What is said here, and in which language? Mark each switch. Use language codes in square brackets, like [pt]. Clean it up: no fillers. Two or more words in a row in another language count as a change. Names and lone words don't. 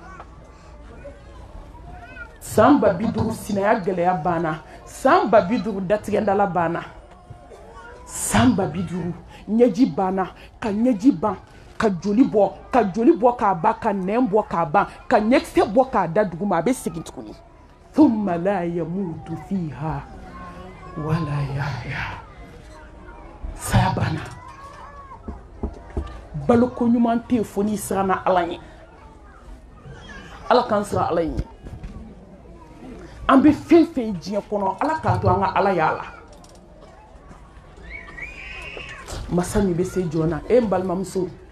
[bm] san 50 sinaya gɛlɛya banna san 50 datigɛndala banna san 50 ɲɛji banna ka ɲɛji ban ka joli bɔ k'a ba ka nɛn bɔ k'a ban ka ɲɛkisɛ bɔ k'a da duguma a bɛ segin tuguni [ar] ثم لا يموت فيها ولا يحيى [bm] saya banna baloko ɲuman tɛ yen fo n'i siranna ala ɲɛ ala k'an siran ala ɲɛ an bɛ fɛn fɛn diɲɛ kɔnɔ ala k'an to an ka ala y'a la masa min bɛ se jɔn na n balimamuso